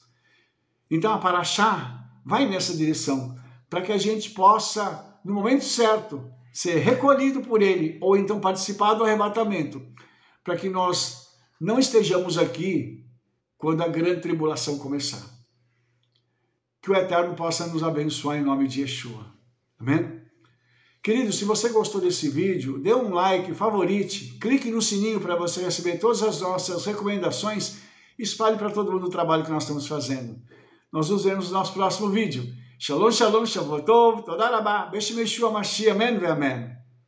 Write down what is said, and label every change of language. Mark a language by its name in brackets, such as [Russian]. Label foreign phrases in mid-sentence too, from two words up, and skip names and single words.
[Portuguese] Então a Paraxá vai nessa direção, para que a gente possa, no momento certo, ser recolhido por Ele, ou então participar do arrebatamento, para que nós não estejamos aqui quando a grande tribulação começar. Que o Eterno possa nos abençoar em nome de Yeshua. Amém? Querido, se você gostou desse vídeo, dê um like, favorite, clique no sininho para você receber todas as nossas recomendações e espalhe para todo mundo o trabalho que nós estamos fazendo. Nós nos vemos no nosso próximo vídeo. [Hebrew] שלום, שלום, שבועות טוב, תודה רבה, בשם ישוע משיח, [Portuguese] amém, amém.